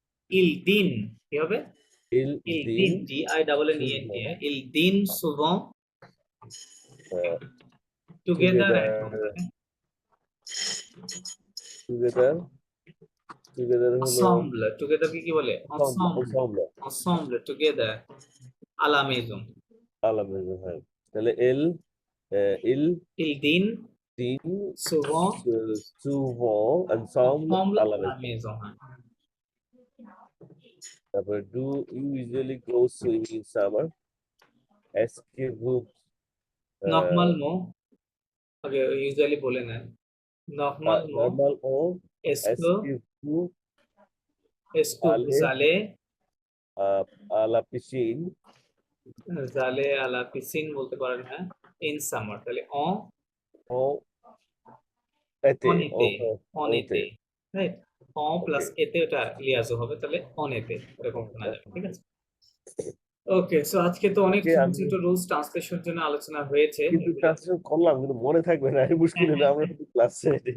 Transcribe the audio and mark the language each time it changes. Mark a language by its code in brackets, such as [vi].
[fr] ইল দিন, [bn] কি হবে, [fr] Il ইল দিন, dîne [en] G I double N E N T, [fr] ইল দিন সুভন [en] together together at home, [bn] together হলো ensemble, টুগেদার কি বলে, ensemble, [fr] ensemble ensemble, together, à la maison, à la maison, হ্যাঁ। [bn] তাহলে il [fr] il dîne dîne souvent souvent ensemble ensemble à à la la maison. maison, হ্যাঁ। [en] তারপরে do you usually go swimming in summer? [fr] Est-ce que vous [bn] Normalement, আগে usually বলে নেন, normalement, [fr] normalement est-ce est-ce que que vous vous allez allez à la piscine à la piscine [bn] বলতে পারেন, হ্যাঁ, [en] in summer, [bn] তাহলে en [fr] en été? en été, en en été, été. [bn] Right, en plus এতে ওটা liaison হবে, তাহলে [fr] en été [bn] এরকম শোনা যাবে, ঠিক আছে। ওকে, সো আজকে তো অনেক আজকে ছোট আমি ছোট রুলস ট্রান্সলেশন জন্য আলোচনা হয়েছে, কিন্তু এগুলো- ট্রান্সলেশন করলাম কিন্তু মনে থাকবে না, এই মুশকিল হলো আমরা ক্লাসে।